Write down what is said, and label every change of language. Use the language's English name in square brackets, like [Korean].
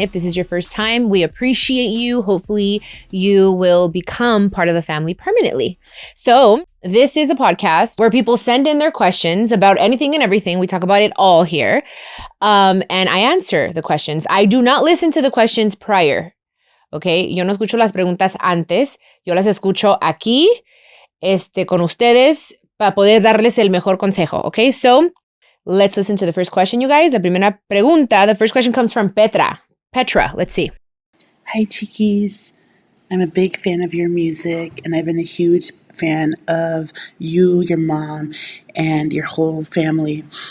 [English] If this is your first time, we appreciate you. Hopefully, you will become part of the family permanently. So, this is a podcast where people send in their questions about anything and everything. We talk about it all here. And I answer the questions. I do not listen to the questions prior. Okay? [Spanish] Yo no escucho las preguntas antes. Yo las escucho aquí, con ustedes, para poder darles el mejor consejo, okay? [English] So, let's listen to the first question, you guys. [Spanish] La primera pregunta, [English] the first question comes from Petra. Petra, let's see. Hi, Chiquis. I'm a big fan of your music, and I've been a huge fan of you, your mom, and your whole family.